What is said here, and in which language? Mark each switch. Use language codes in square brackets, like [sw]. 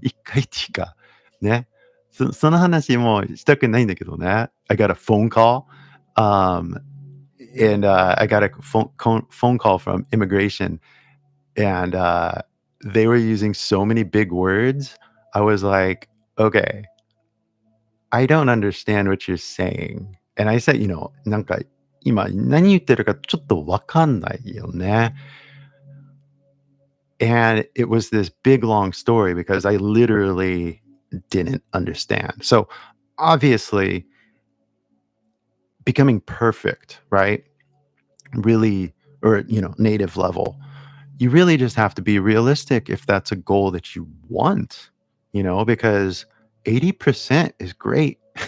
[ja] 一回っていうか、ね。その話もしたくないんだけどね。 [en] I got a phone call, and I got a phone call from immigration, and they were using so many big words. I was like, okay, I don't understand what you're saying. And I said, [ja] なんか今何言ってるかちょっとわかんないよね。 [en] And it was this big long story because I literally didn't understand. So obviously, becoming perfect, right? Really, or, native level, you really just have to be realistic if that's a goal that you want, because 80% is great.